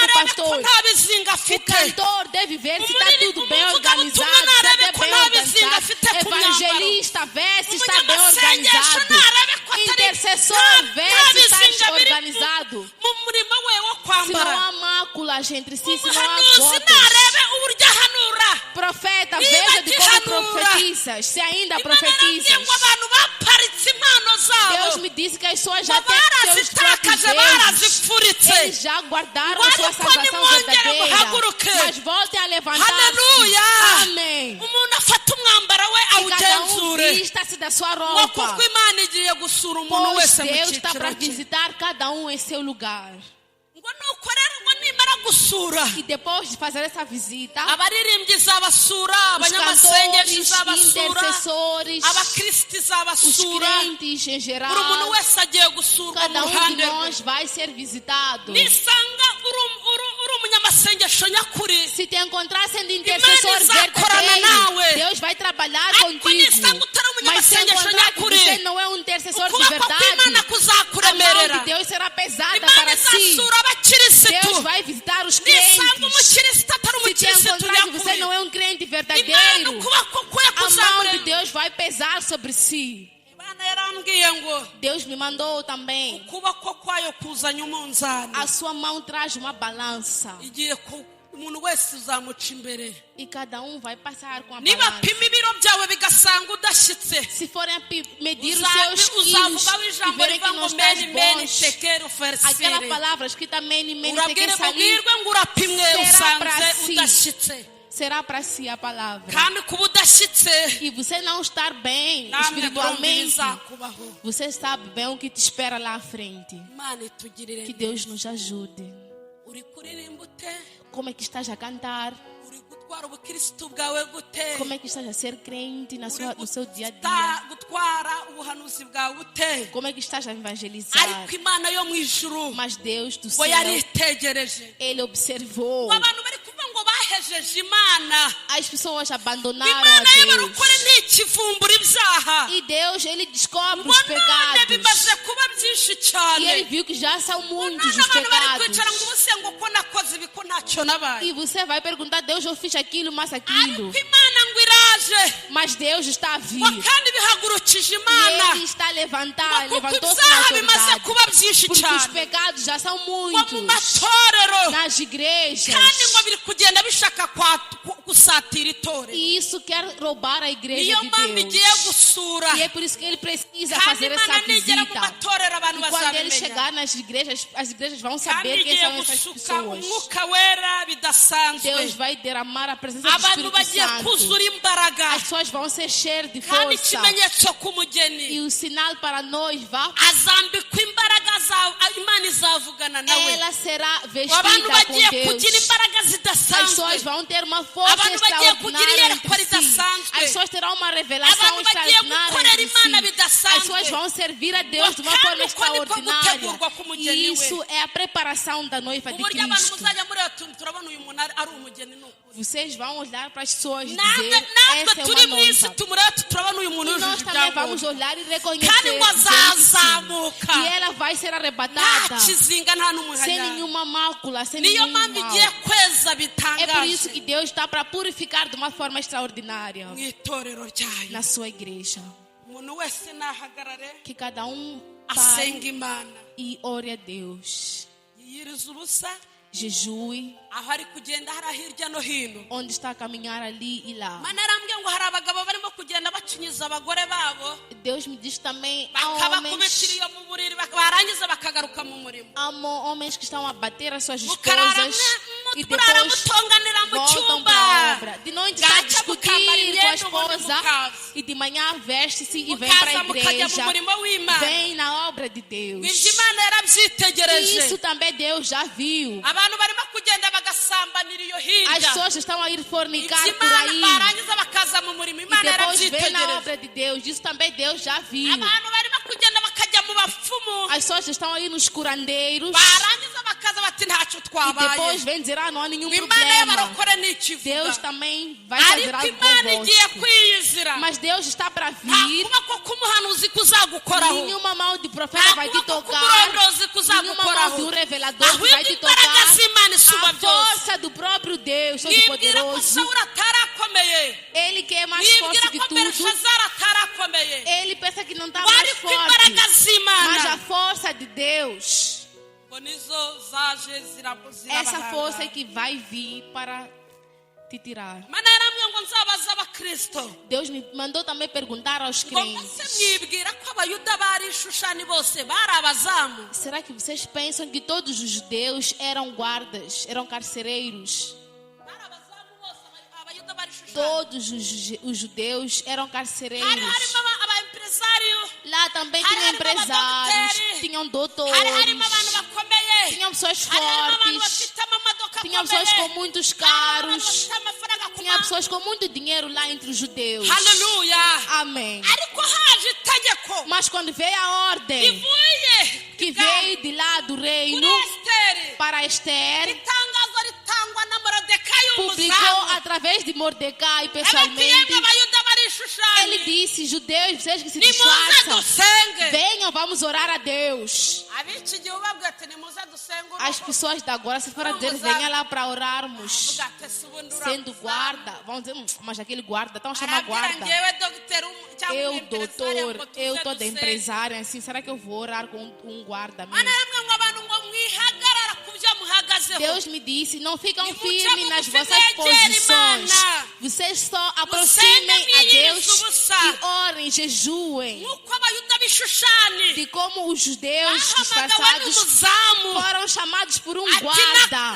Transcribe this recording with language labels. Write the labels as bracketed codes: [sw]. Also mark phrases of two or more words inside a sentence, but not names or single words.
[rw] narebe ko [pt] pastor. [rw] nta bizinga [pt] O [rw] afite [pt] cantor deve ver se está tudo bem [rw] umuvugabutumwa [pt] organizado, se [rw] narebe [pt] está [rw] ko [pt] bem [rw] nta bizinga [pt] organizado. [rw] afite ku myambaro [pt] Evangelista vê se está bem [rw] umunyamasengesho [pt] organizado. [rw] narebe ko atari [pt] Intercessor vê [rw] nta [pt] se está [rw] bizinga biri [pt] organizado. [rw] mu murimo we wo [pt] Se não [rw] kwambara [pt] há máculas entre si, se não há [rw] umuhanuzi [pt] gotas. [rw] narebe uburyo ahanura [pt] Profeta, [rw] Niba [pt] veja de como [rw] agihanura. [pt] profetizas, se ainda [rw] imana yarambwiye [pt] profetizas. [rw] ngo abantu baparitse impano [pt] Deus [rw] zabo [pt] me disse que as pessoas [rw] ngo [pt] já têm seus [rw] barazitakaje [pt] próprios [rw] barazifuritse [pt] Eles já guardaram a Guarda sua quando salvação [rw] mwongere [pt] verdadeira. [rw] muhaguruke. [pt] Mas voltem a levantar-se. [rw] Haleluya. [pt] Amém. [rw] umuntu afata umwambaro we [pt] Que cada um [rw] awugenzure [pt] vista-se da sua [rw] ngo [pt] roupa. [rw] kuko imana igiye gusura umuntu [pt] Pois [rw] wese mu [pt] Deus está [rw] cyiciro [pt] para [rw] cye [pt] visitar cada um em seu lugar. [rw] ngo nuko rero ngo nimara gusura [pt] E depois de fazer essa visita, [rw] abaririmbyi izabasura [pt] os [rw] abanyamasengesho [pt] cantores, [rw] izabasura [pt] intercessores, [rw] abakristo [pt] os [rw] izabasura [pt] crentes em geral, [rw] buri muntu wese agiye gusurwa mu [pt] cada um de [rw] ruhande rwe [pt] nós vai ser visitado. [rw] nisanga uri umunyamasengesho nyakuri [pt] Se te encontrar sendo intercessor [rw] Imana izakorana nawe. [pt] verdadeiro, Deus vai trabalhar [rw] Ariko [pt] contigo. [rw] nisanga utari [pt] Mas se [rw] umunyamasengesho [pt] encontrar que [rw] nyakuri [pt] você não é um intercessor de [rw] ukuboko kw'imana [pt] verdade, a mão [rw] kuzakuremerera [pt] de Deus será pesada [rw] imana [pt] para si. [rw] izasura abakirisitu [pt] Deus vai visitar os [rw] nisanga [pt] crentes. [rw] umukirisitu atari [pt] Se te [rw] umukirisitu [pt] encontrar que você [rw] nyakuri [pt] não é um crente [rw] imana [pt] verdadeiro, [rw] ukuboko kwe [pt] a mão de [rw] kuzamuremera [pt] Deus vai pesar sobre si. [rw] imana yarambwiye ngo [pt] Deus me mandou também. [rw] ukuboko kwayo kuzanye umunzani [pt] A sua mão traz uma balança. [rw] igiye umuntu wese uzamuca imbere [pt] E cada um vai passar com a [rw] niba [pt] balança. [rw] pima ibiro byawe bigasanga udashyitse [pt] Se forem medir os seus quilos [rw] uzavugaho [pt] e [rw] ijambo [pt] verem que [rw] rivuga [pt] não [rw] ngo [pt] estás [arc] meni meni [pt] bons, [arc] tekero [pt] aquela ferisire palavra escrita [arc] meni, meni, [rw] urabwire [arc] tekel salim, [rw] mubwirwe ngo urapimwe [pt] Será pra [rw] usanze [pt] si. [rw] udashyitse [pt] será para si a palavra. [rw] kandi kuba udashyitse [pt] E você não estar bem [rw] namwe murumva [pt] espiritualmente, [rw] ibizakubaho [pt] você sabe bem o que te espera lá à frente. [rw] imana itugirire [pt] Que Deus nos ajude. [rw] uri kuririmba ute [pt] Como é que estás a cantar? [rw] uri gutwara ubukirisitu bwawe gute [pt] Como é que estás a ser crente no seu dia a dia? [rw] gutwara ubuhanuzi bwawe ute [pt] Como é que estás a evangelizar? [rw] ariko imana yo mu ijuru [pt] Mas Deus do [rw] ngo [pt] céu, [rw] yaritegereje [pt] Ele observou. [rw] abantu bari kuvuga ngo bahejeje imana [pt] As pessoas abandonaram a [rw] imana [pt] Deus. [rw] y'abarokore ntikivumbura ibyaha [pt] E Deus, Ele descobre [rw] ngo [pt] os [rw] none [pt] pecados. [rw] bimaze kuba byinshi [pt] E [rw] cyane [pt] Ele viu que já são muitos [rw] none [pt] os [rw] abantu bari [pt] pecados. [rw] kwicara ngo ubuse ngo ko nakoze ibi ko ntacyo nabaye [pt] E você vai perguntar, Deus, eu fiz aquilo, mas aquilo. [rw] ariko imana ngo iraje [pt] Mas Deus está a vir. [rw] ngo kandi bihagurukije [pt] E [rw] imana [pt] Ele está a levantar, [rw] ngo kuko [pt] levantou-se na [rw] ibyaha bimaze [pt] autoridade. [rw] kuba byinshi [pt] Porque os [rw] cyane [pt] pecados já são [rw] ngo mu [pt] muitos. [rw] matorero [pt] Nas igrejas. [rw] kandi ngo biri kugenda bishaka gusatira itorero [pt] E isso quer roubar a igreja [rw] niyo [pt] de [rw] mpamvu igiye [pt] Deus. [rw] gusura [pt] E é por isso que Ele precisa [rw] kandi [pt] fazer essa [rw] imana nigera mu [pt] visita. [rw] matorero abantu [pt] E quando Ele [rw] bazabimenya [pt] chegar nas igrejas, as igrejas vão [rw] kandi [pt] saber quem [rw] igiye [pt] são essas [rw] gusuka [pt] pessoas. [rw] umwuka wera bidasanzwe [pt] Deus vai derramar a presença do [rw] abantu [pt] Espírito [rw] bagiye [pt] Santo. [rw] kuzura imbaraga [pt] As pessoas vão ser cheias de [rw] kandi [pt] força. [rw] ikimenyetso k'umugeni [pt] E o sinal para nós vai. [rw] azambikwa imbaraga zawe imana izavugana nawe [pt] Ela será [rw] abantu [pt] vestida com [rw] bagiye [pt] Deus. [rw] kugira imbaraga [pt] As [rw] zidasanzwe [pt] pessoas vão ter uma força [rw] Abantu bagiye kugira [pt] extraordinária [rw] iyerekwa [pt] entre si. [rw] ridasanzwe. [pt] As pessoas terão uma revelação [rw] abantu bagiye [pt] extraordinária [rw] gukorera [pt] entre [rw] imana [pt] si. As [rw] bidasanzwe [pt] pessoas vão servir a Deus de uma [rw] Kandi [pt] forma [rw] uko niko [pt] extraordinária. [rw] gutegurwa k'umugeni [pt] E [rw] we. [pt] isso é a preparação da noiva de [rw] uburyo abantu [pt] Cristo. [rw] muzajya muri tuntu turabona uyu muntu ari umugeni ni ukuri [pt] Vocês vão olhar para as pessoas e [rw] natwe [pt] dizer, [rw] natwe [pt] essa é [rw] turi [pt] uma [rw] mu isi [pt] noiva. [rw] tumureba turabona uyu muntu [pt] E nós [rw] yujuje [pt] também vamos [rw] ibyangombwa [pt] olhar e [rw] kandi [pt] reconhecer [rw] ngo [pt] dizer que sim. [rw] azazamuka [pt] E ela vai ser [rw] nta [pt] arrebatada [rw] kizinga nta [pt] sem [rw] n'umuhanya [pt] nenhuma mácula, sem [rw] niyo [pt] nenhum [rw] mpamvu [pt] mal. [rw] igiye kweza [pt] É por isso que [rw] bitangaje [pt] Deus está para purificar de uma forma extraordinária [rw] mu itorero ryayo [pt] na sua igreja. [rw] umuntu wese nahagarare [pt] Que cada pare [rw] asenga imana [pt] e ore a Deus. [rw] yiyiriza ubusa [pt] Jejue, [rw] aho ari kugenda hari hirya no hino [pt] onde está a caminhar ali e lá. [rw] mana arambwiye ngo hari abagabo barimo kugenda bacinyiza abagore babo [pt] Deus me diz também, há [rw] bakabakubitira iyo mu buriri barangiza bakagaruka mu murimo [pt] homens que estão a bater as suas [rw] mukarara [pt] esposas e [rw] murara [pt] depois [rw] mutonganira mu [pt] voltam [rw] cyumba [pt] para a obra. De noite está a [rw] Gacha mukambara [pt] discutir com a [rw] imyenda ubundi [pt] esposa [rw] mukaza [pt] e de manhã veste-se e vem para a [rw] mukaza mukajya mu [pt] igreja. [rw] murimo w'imana [pt] Vem na obra de Deus. [rw] ibyo imana [pt] E [rw] yarabyitegereje [pt] isso também Deus já viu. [rw] abantu barimo kugenda bagasambanira iyo [pt] As [rw] hirya [pt] pessoas estão a ir fornicar [rw] ibyo [pt] por [rw] imana [pt] aí. [rw] barangiza bakaza mu murimo [pt] E [rw] imana [pt] depois vem na [rw] yarabyitegereje [pt] obra de Deus. Isso também Deus já viu. [rw] abantu barimo kugenda bakajya mu bapfumu [pt] As pessoas estão aí nos curandeiros. [rw] barangiza bakaza bati ntacyo [pt] E [rw] twabaye [pt] depois vem dizer, não há nenhum [rw] imana [pt] problema. [rw] y'abarokore ntikivuga [pt] Deus também vai fazer [rw] ariko [pt] algo [rw] imana igiye [pt] convosco. [rw] kwiyizira [pt] Mas Deus está para [rw] nta [pt] vir. [rw] kuboko k'umuhanuzi kuzagukoraho [pt] Nenhuma mão de profeta vai te [rw] nta kuboko [pt] tocar. [rw] k'umurondozi [pt] Nenhuma mão de [rw] kuzagukoraho [pt] um revelador que vai [rw] ahubwo [pt] te [rw] imbaraga [pt] tocar. [rw] z'imana isumba [pt] A [rw] byose [pt] força do próprio Deus [rw] nibwira ko [pt] Todo-Poderoso. [rw] sawuli atarakomeye [pt] Ele que é mais forte [rw] nibwira [pt] que [rw] ko [pt] tudo. [rw] belishazari atarakomeye [pt] Ele pensa que não está [rw] wari [pt] mais [rw] ko [pt] forte. [rw] imbaraga [pt] Mas a [rw] z'imana [pt] força de Deus, [rw] ngo nizo zaje [pt] essa força é [rw] zirabahanga [pt] que vai vir para te tirar. [rw] mana yarambwiye ngo nzabaze abakristo [pt] Deus me mandou também perguntar aos [rw] ngo mbese [pt] crentes. [rw] mwibwira ko abayuda bari ishushani bose bari abazamu [pt] Será que vocês pensam que todos os judeus eram guardas, eram carcereiros? [rw] bari abazamu bose abayuda bari ishushani [pt] Todos os judeus eram [rw] hari [pt] carcereiros. [rw] harimo abaempresário [pt] Lá também [rw] Hari [pt] tinha [rw] harimo [pt] empresários, [rw] abadogiteri. [pt] tinham [rw] hari [pt] doutores, [rw] harimo abantu bakomeye [pt] tinham pessoas [rw] hari harimo abantu [pt] fortes, [rw] bafite amamodoka [pt] tinham pessoas com [rw] akomeye [pt] muitos [rw] hari abantu [pt] carros, [rw] bafite amafaranga ku [pt] tinha pessoas com muito dinheiro lá entre os judeus. [rw] haleluya [pt] Amém. [rw] ariko haje itegeko [pt] Mas quando veio a ordem [rw] rivuye [pt] que veio de lá do reino [rw] kuri esiteri [pt] para Esther, [rw] itangazo ritangwa na morodekayi [pt] publicou [rw] umuzamu [pt] através de Mordecai [rw] ababwiye [pt] pessoalmente. [rw] ngo abayuda bari ishushani [pt] Ele disse: judeus, vocês que se [rw] nimuze [pt] disfarçam, [rw] dusenge [pt] venham, vamos orar a Deus. [rw] ab'iki gihe ubabwira ati nimuze dusenge [pt] As pessoas de agora, se for a dizer, venha lá para orarmos. [rw] uvuga ati ese ubundi [pt] Sendo [rw] uramuzamu [pt] guarda, vão dizer, mas aquele guarda, estão a chamar [rw] arabwira [pt] guarda. [rw] ngewe dogiteri cyangwa [pt] Eu, [rw] umwempresário ngo [pt] doutor, [rw] tuze [pt] eu toda [rw] dusenge [pt] empresária, assim, será que eu vou orar com um guarda [rw] mana [pt] mesmo? [rw] yamwe ngo abantu ngo mwihagarara ku byo ibyo muhagazeho [pt] Deus me disse, não ficam E firmes muito nas bem, vossas posições. Irmã. Vocês só aproximem a Deus e orem, jejuem. [rw] nk'uko abayuda b'ishushani [pt] De como os judeus [rw] bahamagawe [pt] disfarçados [rw] n'umuzamu [pt] foram chamados por um [rw] ati [pt] guarda.